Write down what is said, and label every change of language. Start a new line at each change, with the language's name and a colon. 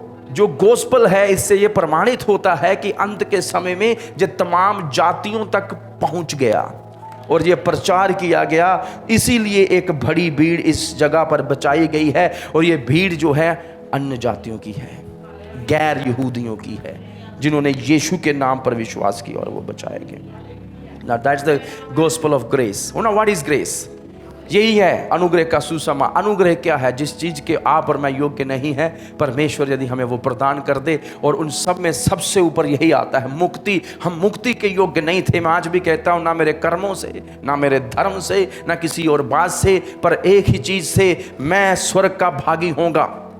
Hindi: जो गोस्पल है, इससे ये प्रमाणित होता है कि अंत के समय में ये तमाम जातियों तक पहुंच गया और ये प्रचार किया गया। इसीलिए एक बड़ी भीड़ इस जगह पर बचाई गई है, और ये भीड़ जो है अन्य जातियों की है, गैर यहूदियों की है, जिन्होंने यीशु के नाम पर विश्वास किया और वो बचाए गए।
English: Now that's the gospel of grace. Now what is grace?
Hindi: यही है अनुग्रह का सुसमाचार। अनुग्रह क्या है? जिस चीज के आप और मैं योग्य नहीं है, परमेश्वर यदि हमें वो प्रदान कर दे। और उन सब में सबसे ऊपर यही आता है मुक्ति। हम मुक्ति के योग्य नहीं थे। मैं आज भी कहता हूं, ना मेरे कर्मों से, ना मेरे धर्म से, ना किसी और बात से, पर एक ही चीज से, मैं स्वर्ग का भागी होगा।